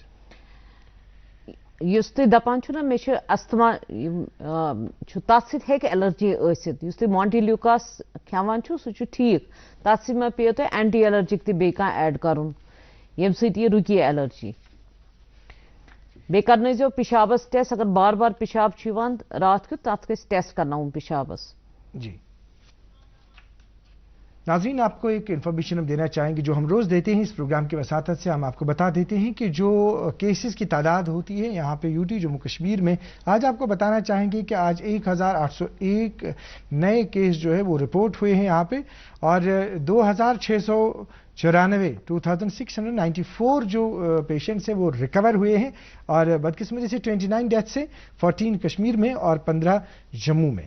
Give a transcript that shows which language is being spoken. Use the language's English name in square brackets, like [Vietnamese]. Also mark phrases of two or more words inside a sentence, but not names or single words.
[Kashmiri] یُس تُہۍ دپان چھُو نا مےٚ چھُ استما چھُ تتھ سۭتۍ ہیٚکہِ ایلرجی ٲسِتھ. یُس تُہۍ مونٹی لیوکاس کھٮ۪وان چھُو سُہ چھُ ٹھیٖک. تتھ سۭتۍ ما پیٚیو تۄہہِ اینٹی ایلرجِک تہِ بیٚیہِ کانٛہہ ایڈ کرُن ییٚمہِ سۭتۍ یہِ رُکہِ ایلرجی. بیٚیہِ کرنٲیزیو پِشابس ٹیسٹ. اگر بار بار پِشاب چھُ یِوان رات کیُتھ تتھ گژھِ ٹیسٹ کرناوُن پِشابس. [Urdu] جی ناظرین آپ کو ایک انفارمیشن ہم دینا چاہیں گے جو ہم روز دیتے ہیں اس پروگرام کی وساطت سے. ہم آپ کو بتا دیتے ہیں کہ جو کیسز کی تعداد ہوتی ہے یہاں پہ یوٹی جموں کشمیر میں آج آپ کو بتانا چاہیں گے کہ آج 1801 نئے کیس جو ہے وہ رپورٹ ہوئے ہیں یہاں پہ اور 2694 جو پیشنٹس ہیں وہ ریکور ہوئے ہیں اور بدقسمتی سے 29 ڈیتھ سے 14 کشمیر میں اور 15 جموں میں.